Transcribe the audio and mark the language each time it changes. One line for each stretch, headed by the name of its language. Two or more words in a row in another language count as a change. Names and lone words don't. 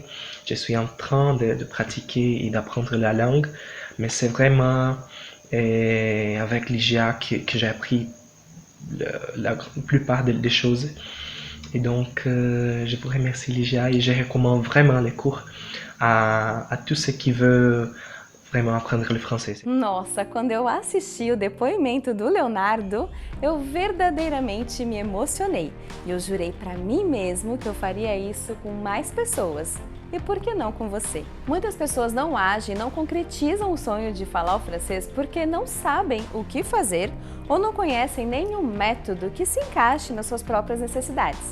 French: Je suis en train de pratiquer et d'apprendre la langue, mais c'est vraiment avec Ligia que j'ai appris la plupart des choses. Et donc, je vous remercie Ligia et je recommande vraiment les cours à tous ceux qui veulent vraiment
Portuguese: aprender o francês. Nossa, quando eu assisti o depoimento do Leonardo, eu verdadeiramente me emocionei. E eu jurei para mim mesmo que eu faria isso com mais pessoas. E por que não com você? Muitas pessoas não agem, não concretizam o sonho de falar o francês porque não sabem o que fazer ou não conhecem nenhum método que se encaixe nas suas próprias necessidades.